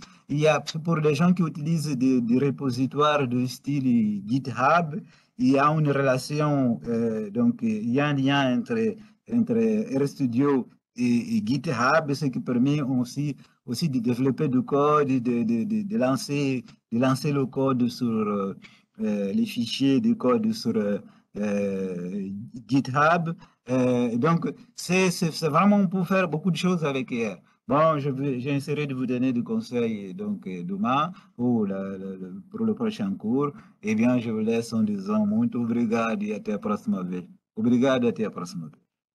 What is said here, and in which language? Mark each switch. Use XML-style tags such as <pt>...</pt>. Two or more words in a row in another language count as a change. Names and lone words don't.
<fr>Il y a, pour les gens qui utilisent des repositoires de style GitHub, il y a une relation, donc il y a un lien entre RStudio et GitHub, ce qui permet aussi de développer du code, de lancer le code sur les fichiers de code sur GitHub. Donc, c'est vraiment pour faire beaucoup de choses avec R. Bon, j'essaierai de vous donner des conseils donc, demain pour le prochain cours. Eh bien, je vous laisse en disant</fr> <pt>muito obrigado e até a próxima vez. Obrigado e até a próxima vez.</pt>